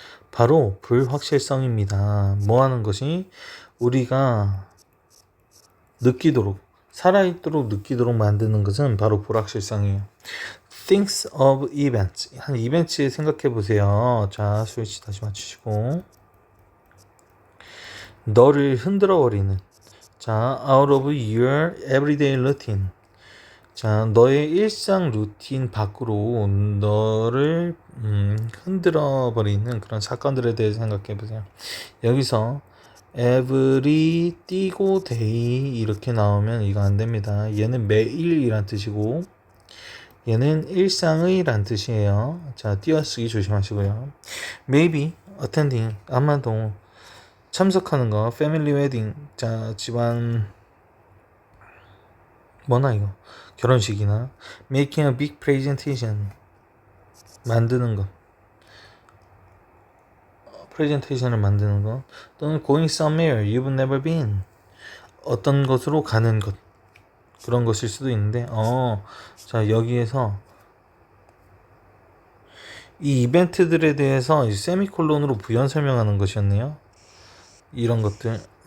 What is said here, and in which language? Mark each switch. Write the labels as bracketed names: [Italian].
[Korean] 바로 불확실성입니다. 뭐 하는 것이 우리가 살아있도록 느끼도록 만드는 것은 바로 불확실성이에요. [English] Thinks of events. [Korean] 한 이벤트 생각해 보세요. 자, 스위치 다시 맞추시고. 너를 흔들어 버리는. [English] 자, out of your everyday routine. [Korean] 자, 너의 일상 루틴 밖으로 너를 흔들어 버리는 그런 사건들에 대해서 생각해 보세요. 여기서 every 띄고 day 이렇게 나오면 이거 안 됩니다. 얘는 매일이란 뜻이고 얘는 일상의 란 뜻이에요. 자, 띄어쓰기 조심하시고요. [English] maybe attending [Korean] 아마도 참석하는 거 [English] family wedding. [Korean] 자, 집안 뭐나 이거 결혼식이나 [English] making a big presentation [Korean] 만드는 것, 프레젠테이션을 만드는 것, 또는 [English] going somewhere you've never been [Korean] 어떤 곳으로 가는 것, 그런 것일 수도 있는데 자, 여기에서 이 이벤트들에 대해서 세미콜론으로 부연 설명하는 것이었네요. 이런 것들.